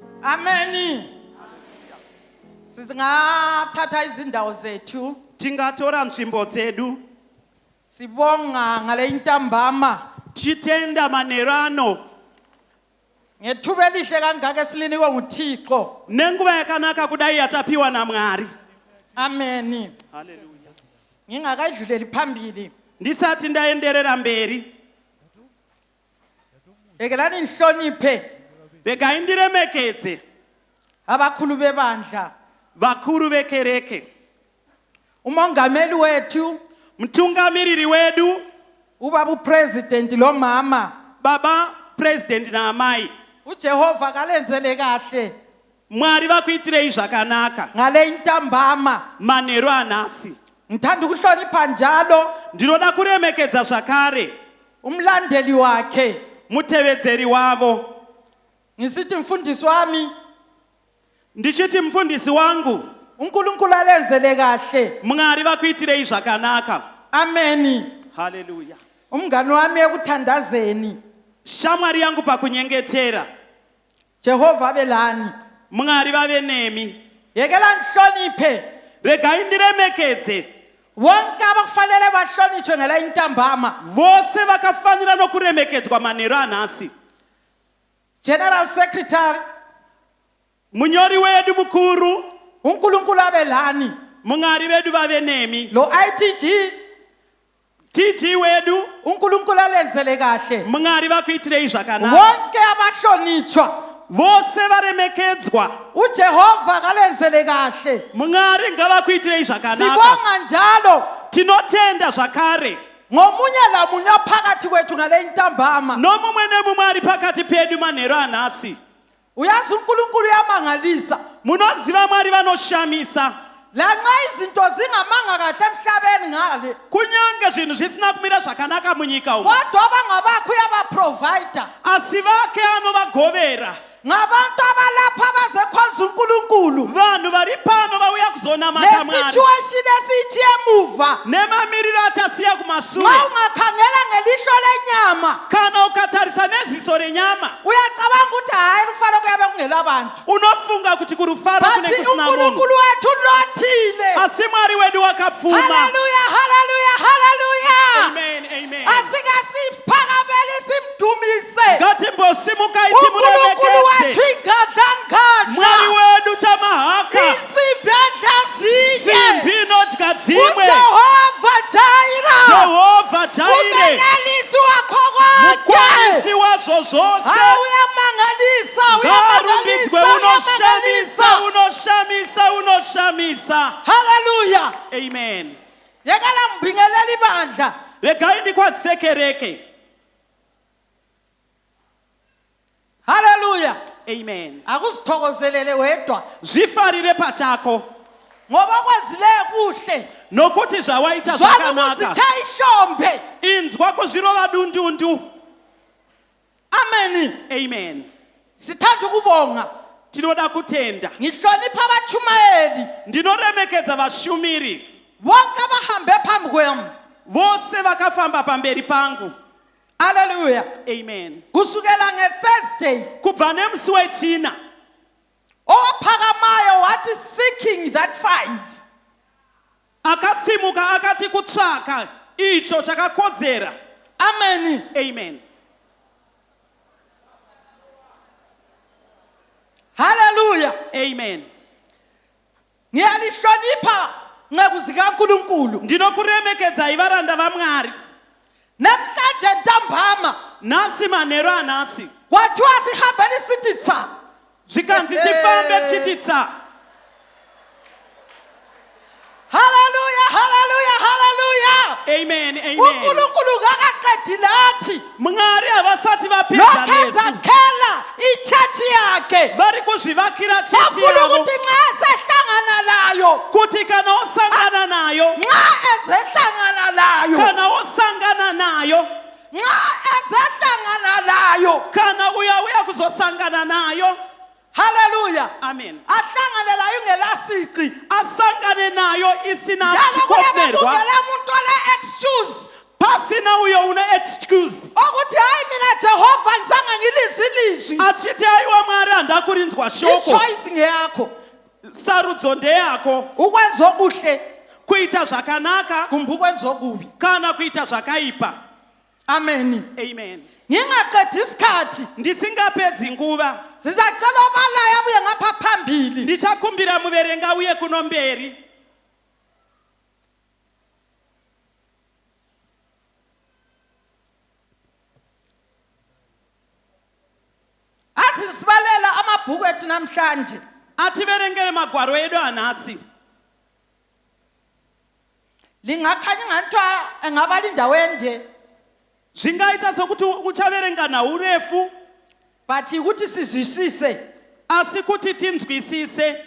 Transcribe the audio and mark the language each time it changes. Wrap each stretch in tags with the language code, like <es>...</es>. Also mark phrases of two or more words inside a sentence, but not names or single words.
<nd>Amen. Singathatha izindawo zethu.</nd> <sn>Tingatora nzvimbo dzedu.</sn> <nd>Sibonga ngale ntambama.</nd> <sn>Tichitenda manheru ano.</sn> <nd>Ngethuba elihle kangaka esiliniwe nguThixo.</nd> <sn>Nenguva yakanaka kudai yatapiwa naMwari. Amen. Hallelujah.</sn> <nd>Ngingakadluleli phambili.</nd> <sn>Ndisati ndaenderera mberi.</sn> <nd>Ekelani nihloniphe.</nd> <sn>Regai ndiremekedze</sn> <nd>Abakhulu bebandla.</nd> <sn>vakuru vekereke.</sn> <nd>Umongameli wethu.</nd> <sn>Mtungamiriri wedu.</sn> <nd>Ubaba upresident lo mama.</nd> <sn>Baba president na MAI.</sn> <nd>uJehova kalenzele kahle.</nd> <sn>Mwari vakuitirei zvakanaka.</sn> <nd>Ngale ntambama.</nd> <sn>Manheru anhasi.</sn> <nd>Ngithanda ukuhlonipha njalo.</nd> <sn>Ndinoda kuremekedza zvakare</sn> <nd>Umlandeli wakhe.</nd> <sn>mutevedzeri wavo.</sn> <nd>Ngisithi mfundisi wami.</nd> <sn>Ndichiti mfundisi wangu.</sn> <nd>uNkulunkulu alenzele kahle.</nd> <sn>Mwari vakuitirei zvakanaka. Amen. Hallelujah.</sn> <nd>Umngani wami ekuthandazeni.</nd> <sn>Shamwari yangu pakunyengetera.</sn> <nd>Jehova abelani.</nd> <sn>Mwari vave nemi.</sn> <nd>Yekela nihloniphe.</nd> <sn>Regai ndiremekedze</sn> <nd>Wonke abakufanele bahlonishwe ngala intambama.</nd> <sn>vose vakafanira nokuremekedzwa manheru anhasi.</sn> <en>General Secretary.</en> <sn>Munyori wedu mukuru.</sn> <nd>uNkulunkulu abelani.</nd> <sn>Mwari vedu vave nemi.</sn> <nd>Lo ITG.</nd> <sn>TG wedu.</sn> <nd>uNkulunkulu alenzele kahle.</nd> <sn>Mwari vakuitirei zvakanaka.</sn> <nd>Wonke abahlonishwa.</nd> <sn>Vose varemekedzwa.</sn> <nd>uJehova kalenzele kahle.</nd> <sn>Mwari ngavakuitirei zvakanaka.</sn> <nd>Sibonga njalo.</nd> <sn>Tinotenda zvakare.</sn> <nd>Ngomunye lamunye phakathi kwethu ngale intambama.</nd> <sn>Nomumwe nemumwe ari pakati pedu manheru anhasi.</sn> <nd>Uyazi uNkulunkulu uyamangalisa.</nd> <sn>Munoziva Mwari vanoshamisa.</sn> <nd>Lanxa izinto zingamanga kahle emhlabeni ngale.</nd> <sn>Kunyange zvinhu zvisina kumira zvakanaka munyika umu.</sn> <nd>Kodwa bangabakho uyabaprovider.</nd> <sn>Asi vake anovagovera.</sn> <nd>Ngabantu abalapha abazekhonza uNkulunkulu.</nd> <sn>Vanhu vari pano vauya kuzonamata Mwari.</sn> <nd>Situation esithi emuva.</nd> <sn>Nemamiriro atasiya kumashure.</sn> <nd>Xa ungakhangela ngelihlo lenyama.</nd> <sn>Kana ukatarisa neziso renyama.</sn> <nd>Uyacabanga ukuthi hayi kufanele kuyabe kungelabantu.</nd> <sn>Unofunga kuti kurufara kune</sn> <nd>Bathi</nd> <sn>kusina munhu.</sn> <nd>uNkulunkulu wethu unothile.</nd> <sn>Asi Mwari wedu wakapfuma. Hallelujah, hallelujah, hallelujah. Amen, amen.</sn> <nd>Asikasiphakamele simdumise.</nd> <sn>Ngatimbosimukai</sn> <nd>uNkulunkulu</nd> <sn>timuremekedze.</sn> <nd>wethu igadla</nd> <sn>Mwari wedu chamahaka.</sn> <nd>Insimbi enhlaziye.</nd> <sn>Simbi inodya dzimwe.</sn> <nd>uJehova Jaira.</nd> <sn>Jehova Jaire.</sn> <nd>Umenelisi wakho konke.</nd> <sn>Mukwanisi wazvo zvose.</sn> <nd>Uyamangalisa,</nd> <sn>Ngarumbidzwe,</sn> <nd>uyamangalisa.</nd> <sn>unoshamisa, unoshamisa. Hallelujah. Amen.</sn> <nd>Yekela mbingeleli bandla.</nd> <sn>Regai ndikwazise kereke. Hallelujah. Amen.</sn> <nd>Akusithokozelele wedwa.</nd> <sn>Zvifarire pachako.</sn> <nd>Ngoba kwazile kuhle.</nd> <sn>Nokuti zvawaita Zwana zvakanaka.</sn> <nd>kuzitshaya ihlombe.</nd> <sn>Inzwa kuzvirova dundundu. Amen. Amen.</sn> <nd>Sithanda ukubonga.</nd> <sn>Tinoda kutenda.</sn> <nd>Ngihlonipha abachumayeli.</nd> <sn>Ndinoremekedza vashumiri.</sn> <nd>Bonke abahambe phambi kwami.</nd> <sn>Vose vakafamba pamberi pangu. Hallelujah. Amen.</sn> <nd>Kusukela ngeThursday.</nd> <sn>Kubva nemusi wechina.</sn> <nd>Ophakamayo wathi</nd> <en>seeking that finds.</en> <sn>Akasimuka akati kutsvaka icho chakakodzera. Amen. Amen. Hallelujah. Amen.</sn> <nd>Ngiyalihlonipha nceku zikaNkulunkulu.</nd> <sn>Ndinokuremekedzai varanda vaMwari.</sn> <nd>Namhlanje ntambama.</nd> <sn>Nhasi manheru anhasi.</sn> <nd>Kwathiwa sihambeni sithi cha.</nd> <sn>Zvikanzi tifambe tichiti tsa. Hallelujah, hallelujah, hallelujah. Amen, amen.</sn> <nd>uNkulunkulu kakaqedi lathi.</nd> <sn>Mwari havasati vapedza</sn> <nd>Lokho</nd> <sn>nesu.</sn> <nd>ezakhela ichurch yakhe.</nd> <sn>Vari kuzvivakira chechi</sn> <nd>Afuna</nd> <sn>yavo.</sn> <nd>ukuthi nxa sehlangana layo.</nd> <sn>Kuti kana osangana nayo.</sn> <nd>Nxa ezehlangana layo.</nd> <sn>Kana osangana nayo.</sn> <nd>Nxa ezehlangana layo.</nd> <sn>Kana uya kuzosangana nayo. Hallelujah. Amen.</sn> <nd>Ahlangane layo ngelasiqi.</nd> <sn>Asangane nayo isina</sn> <nd>Njalo kuyabe</nd> <sn>chikomerwa.</sn> <nd>kungela umuntu ole excuse.</nd> <sn>Pasina uyo una excuse.</sn> <nd>Ukuthi hayi mina Jehova ngizange ngilizwi ilizwi.</nd> <sn>Achiti aiwa Mwari handakurinzwa shoko. sarudzo ndeyako,</sn> <nd>ukwenza okuhle</nd> <sn>kuita zvakanaka</sn> <nd>kumbe ukwenza okubi.</nd> <sn>kana kuita zvakaipa. Amen. Amen.</sn> <nd>Ngingaqedi isikhathi</nd> <sn>Ndisingapedzi nguva,</sn> <nd>sizacela obalayo abuye ngapha phambili.</nd> <sn>ndichakumbira muverengi uye kuno mberi.</sn> <nd>Asisibalela amabhuku ethu namhlanje.</nd> <sn>Ativerengere magwaro edu anhasi.</sn> <nd>Lingakhanya ngathiwa engaba lindawo ende,</nd> <sn>Zvingaita sokuti uchaverenga naurefu,</sn> <nd>but ukuthi sizwisise.</nd> <sn>asi kuti tinzwisise.</sn>